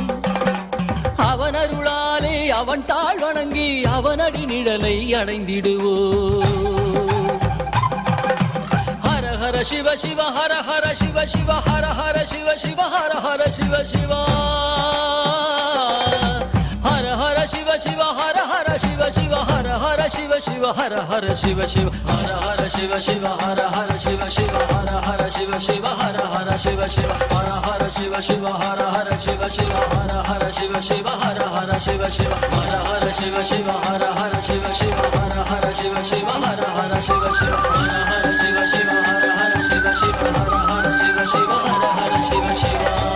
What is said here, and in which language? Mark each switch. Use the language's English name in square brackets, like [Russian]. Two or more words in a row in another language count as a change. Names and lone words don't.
[Tamil] அவன் அருளாலே அவன் தாழ் வணங்கி அவனடி நிழலை அடைந்திடுவோம். ஹர ஹர சிவ சிவ ஹர ஹர சிவ சிவ ஹர ஹர சிவ சிவ ஹர ஹர சிவ சிவ ஹர ஹர சிவ சிவ ஹர ஹர சிவ சிவ ஹர Shiva Hara Hara Shiva Shiva Hara Hara Shiva Shiva Hara Hara Shiva Shiva Hara Hara Shiva Shiva Hara Hara Shiva Shiva Hara Hara Shiva Shiva Hara Hara Shiva Shiva Hara Hara Shiva Shiva Hara Hara Shiva Shiva Hara Hara Shiva Shiva Hara Hara Shiva Shiva Hara Hara Shiva Shiva Hara Hara Shiva Shiva Hara Hara Shiva Shiva Hara Hara Shiva Shiva Hara Hara Shiva Shiva Hara Hara Shiva Shiva.